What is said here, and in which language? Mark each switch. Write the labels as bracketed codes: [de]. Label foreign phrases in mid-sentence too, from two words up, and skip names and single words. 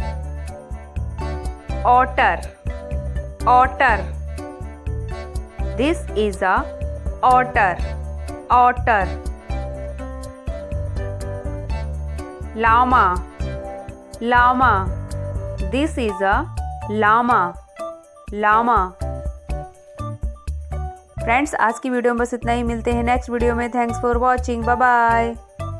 [en] Otter. Otter. This is a otter. Otter. Llama. Llama. This is a llama. Llama. [hi] फ्रेंड्स आज की वीडियो में बस इतना ही। मिलते हैं [en] next video [hi] में। [en] Thanks for watching. Bye bye.